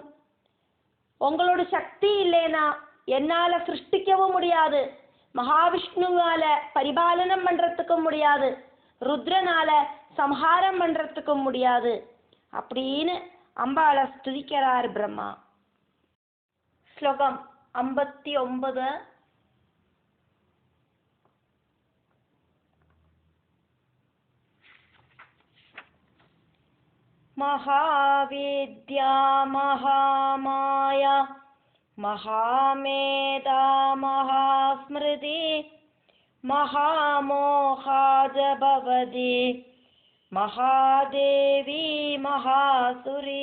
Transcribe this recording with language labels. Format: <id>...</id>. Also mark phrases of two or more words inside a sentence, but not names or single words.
<ta>உங்களோட சக்தி இல்லைன்னா என்னால சிருஷ்டிக்கவும் முடியாது, மகாவிஷ்ணுவால பரிபாலனம் பண்றதுக்கும் முடியாது, ருத்ரனால சம்ஹாரம் பண்றதுக்கும் முடியாது அப்படின்னு அம்பாளை ஸ்துதிக்கிறார் பிரம்மா. ஸ்லோகம் 59.</ta> <sa>महाविद्या महामाया महामेधा महास्मृति महामोहाज भवति महादेवी महासुरी.</sa>